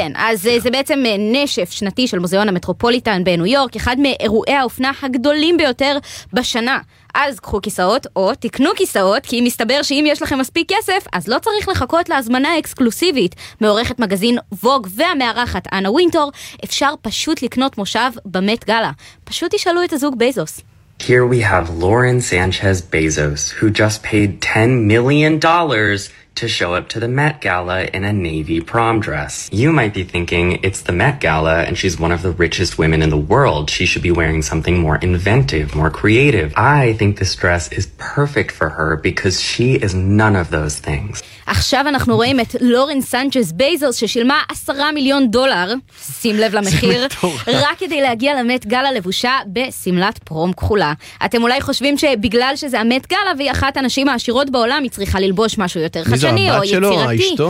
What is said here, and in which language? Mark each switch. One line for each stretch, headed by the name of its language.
Hebrew: כן, אז זה בעצם נשף שנתי של מוזיאון המטרופוליטן בניו יורק, אחד מאירועי האופנה הגדולים ביותר בשנה. אז קחו כיסאות, או תקנו כיסאות, כי מסתבר שאם יש לכם מספיק כסף, אז לא צריך לחכות להזמנה אקסקלוסיבית. מעורכת מגזין ווג והמערכת אנה וינטור, אפשר פשוט לקנות מושב במת גלה. פשוט תשאלו את הזוג בזוס.
English: Here we have Lauren Sanchez Bezos, who just paid $10 million to show up to the Met Gala in a navy prom dress. You might be thinking, it's the Met Gala and she's one of the richest women in the world. She should be wearing something more inventive, more creative. I think this dress is perfect for her because she is none of those things.
Hebrew: עכשיו אנחנו רואים את לורן סנצ'ז בייזל ששילמה 10 מיליון דולר, שים לב למחיר, רק כדי להגיע למט גאלה לבושה בסמלת פרום כחולה. אתם אולי חושבים שבגלל שזה המט גאלה והיא אחת הנשים העשירות בעולם, היא צריכה ללבוש משהו יותר חדשני או יצירתי.